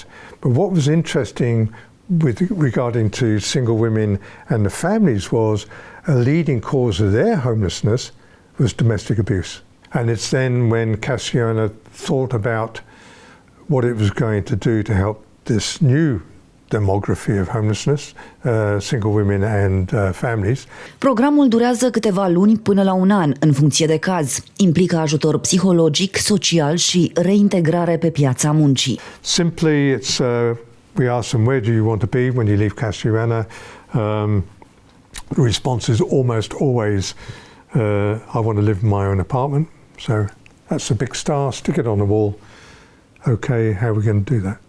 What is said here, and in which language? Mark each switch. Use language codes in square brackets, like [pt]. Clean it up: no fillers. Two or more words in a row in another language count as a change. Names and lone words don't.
[en] But what was interesting regarding to single women and the families was a leading cause of their homelessness was domestic abuse. And it's then when Casa Ioana thought about what it was going to do to help this new demography of homelessness, single women and families. [ro] Programul durează câteva luni până la un an, în funcție de caz. Implică ajutor psihologic, social și reintegrare pe piața muncii. [en] Simply, it's we ask them, where do you want to be when you leave Casa Ioana? The response is almost always, I want to live in my own apartment. So that's a big star, stick it on the wall. Okay, how are we going to do that?